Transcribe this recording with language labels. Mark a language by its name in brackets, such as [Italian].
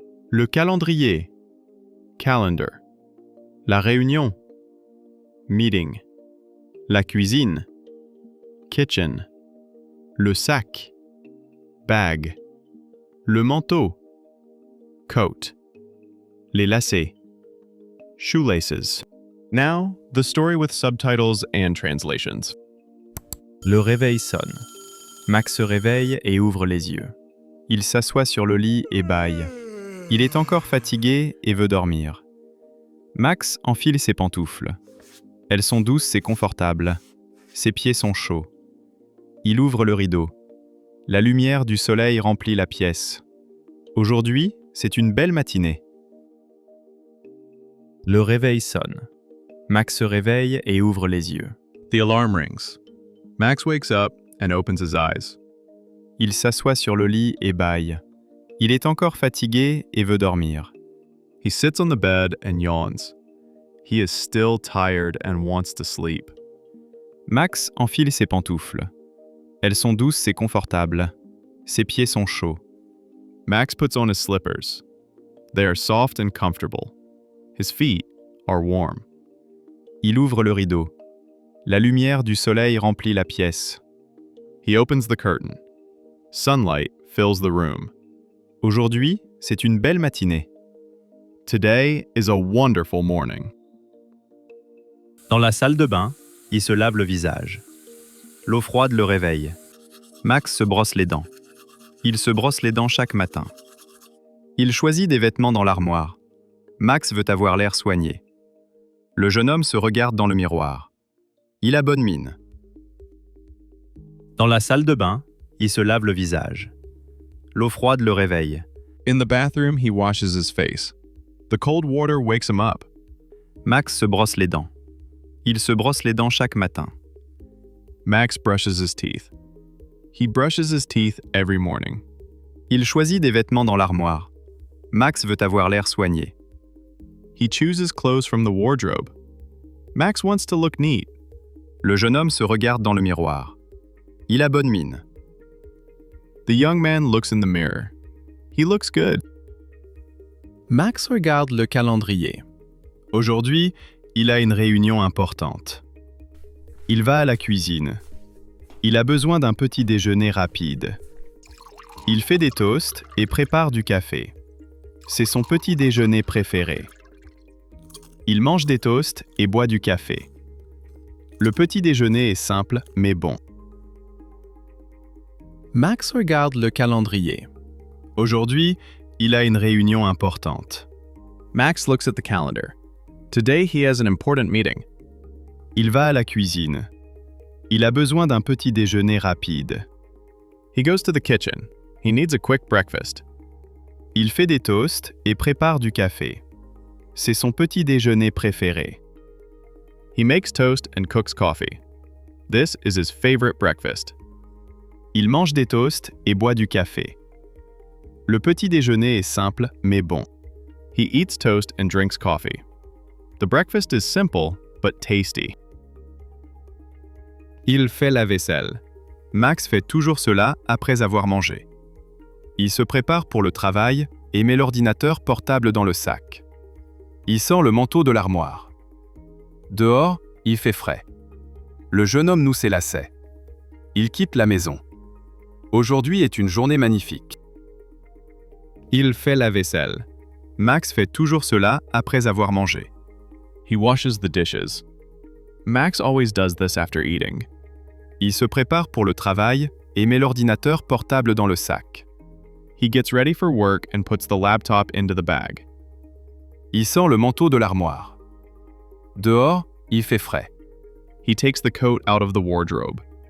[French] Le calendrier. Calendar. La réunion. Meeting. La cuisine. Kitchen. Le sac. Bag. Le manteau. Coat. Les lacets. Shoelaces. [English] Now, the story with subtitles and translations. [French] Le réveil sonne. Max se réveille et ouvre les yeux. Il s'assoit sur le lit et bâille. Il est encore fatigué et veut dormir. Max enfile ses pantoufles. Elles sont douces et confortables. Ses pieds sont chauds. Il ouvre le rideau. La lumière du soleil remplit la pièce. Aujourd'hui, c'est une belle matinée. Le réveil sonne. Max se réveille et ouvre les yeux. [English] The alarm rings. Max wakes up and opens his eyes. [French] Il s'assoit sur le lit et bâille. Il est encore fatigué et veut dormir. [English] He sits on the bed and yawns. He is still tired and wants to sleep. [French] Max enfile ses pantoufles. Elles sont douces et confortables. Ses pieds sont chauds. [English] Max puts on his slippers. They are soft and comfortable. His feet are warm. [French] Il ouvre le rideau. La lumière du soleil remplit la pièce. [English] He opens the curtain. Sunlight fills the room. [French] Aujourd'hui, c'est une belle matinée. [English] Today is a wonderful morning. [French] Dans la salle de bain, il se lave le visage. L'eau froide le réveille. Max se brosse les dents. Il se brosse les dents chaque matin. Il choisit des vêtements dans l'armoire. Max veut avoir l'air soigné. Le jeune homme se regarde dans le miroir. Il a bonne mine. Dans la salle de bain, il se lave le visage. L'eau froide le réveille. [English] In the bathroom, he washes his face. The cold water wakes him up. [French] Max se brosse les dents. Il se brosse les dents chaque matin. [English] Max brushes his teeth. He brushes his teeth every morning. [French] Il choisit des vêtements dans l'armoire. Max veut avoir l'air soigné. [English] He chooses clothes from the wardrobe. Max wants to look neat. [French] Le jeune homme se regarde dans le miroir. Il a bonne mine. [English] The young man looks in the mirror. He looks good. [French] Max regarde le calendrier. Aujourd'hui, il a une réunion importante. Il va à la cuisine. Il a besoin d'un petit déjeuner rapide. Il fait des toasts et prépare du café. C'est son petit déjeuner préféré. Il mange des toasts et boit du café. Le petit déjeuner est simple mais bon. Max regarde le calendrier. Aujourd'hui, il a une réunion importante. [English] Max looks at the calendar. Today he has an important meeting. [French] Il va à la cuisine. Il a besoin d'un petit déjeuner rapide. [English] He goes to the kitchen. He needs a quick breakfast. [French] Il fait des toasts et prépare du café. C'est son petit déjeuner préféré. [English] He makes toast and cooks coffee. This is his favorite breakfast. [French] Il mange des toasts et boit du café. Le petit déjeuner est simple mais bon. [English] He eats toast and drinks coffee. The breakfast is simple but tasty. [French] Il fait la vaisselle. Max fait toujours cela après avoir mangé. Il se prépare pour le travail et met l'ordinateur portable dans le sac. Il sort le manteau de l'armoire. Dehors, il fait frais. Le jeune homme noue ses lacets. Il quitte la maison. Aujourd'hui est une journée magnifique. Il fait la vaisselle. Max fait toujours cela après avoir mangé. [English] He washes the dishes. Max always does this after eating. [French] Il se prépare pour le travail et met l'ordinateur portable dans le sac. [English] He gets ready for work and puts the laptop into the bag. [French] Il sent le manteau de l'armoire. Dehors, il fait frais. [English] He takes the coat out of the wardrobe.